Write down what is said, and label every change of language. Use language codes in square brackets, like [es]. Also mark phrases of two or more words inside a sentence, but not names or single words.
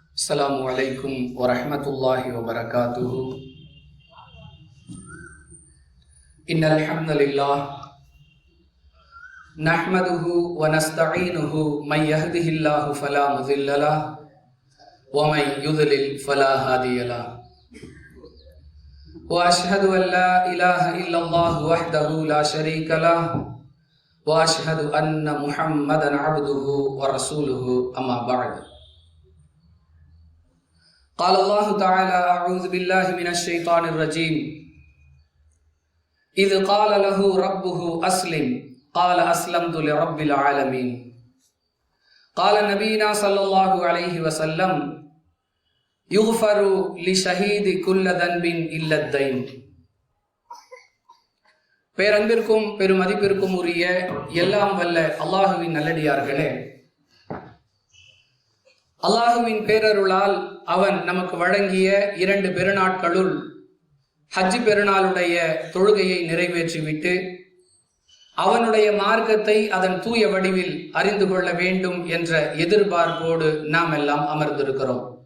[ar] السلام عليكم ورحمة الله وبركاته. إن الحمد لله نحمده ونستعينه من يهده الله فلا مضل له ومن يضلل فلا هادي له. وأشهد أن لا إله إلا الله وحده لا شريك له وأشهد أن محمدا عبده ورسوله أما بعد. قال الله تعالى: أعوذ بالله من الشيطان الرجيم. إذ قال له ربه أسلم قال أسلمت لرب العالمين. قال نبينا صلى الله عليه وسلم: يغفر لشهيد كل ذنب إلا الدين. [ta] பேரன்பிற்கும் பெருமதிப்பிற்கும் உரிய எல்லாம் வல்ல அல்லாஹுவின் நல்லடியார்களே, அல்லாஹுவின் பேரருளால் அவன் நமக்கு வழங்கிய 2 பெருநாட்களுள் ஹஜ் பெருநாளுடைய தொழுகையை நிறைவேற்றிவிட்டு அவனுடைய மார்க்கத்தை அதன் தூய வடிவில் அறிந்து கொள்ள வேண்டும் என்ற எதிர்பார்ப்போடு நாம் எல்லாம் அமர்ந்திருக்கிறோம்.